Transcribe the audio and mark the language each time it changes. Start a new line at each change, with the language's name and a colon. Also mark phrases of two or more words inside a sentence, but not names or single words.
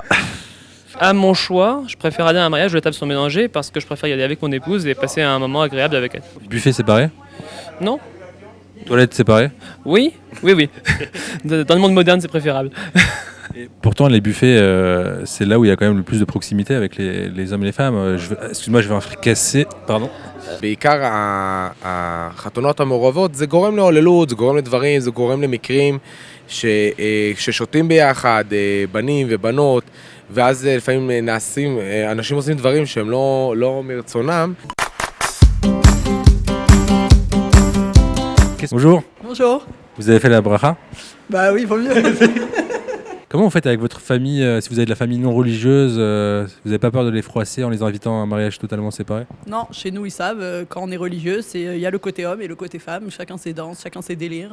French: À mon choix, je préfère aller à un mariage où les tables sont mélangées parce que je préfère y aller avec mon épouse et passer un moment agréable avec elle. Buffet séparé? Non? Toilettes séparées? Oui. Dans le monde moderne, c'est préférable. Et pourtant, les buffets, c'est là où il y a quand même le plus de proximité avec les hommes et les femmes. Excuse-moi, je vais un fricasser. Pardon.
Hebrew: בעיקר החתונות המעורבות זה גורם להוללות, זה גורם לדברים, זה גורם למקרים ששותים ביחד, בנים ובנות, ואז לפעמים אנשים עושים דברים שהם לא מרצונם.
French: Bonjour. Bonjour. Vous avez fait la bracha? Bah oui, vaut mieux. Comment vous faites avec votre famille, si vous avez de la famille non religieuse, vous n'avez pas peur de les froisser en les invitant à un mariage totalement séparé? Non, chez nous, ils savent, quand on est religieux, il y a le côté homme et le côté femme, chacun ses danses, chacun ses délires.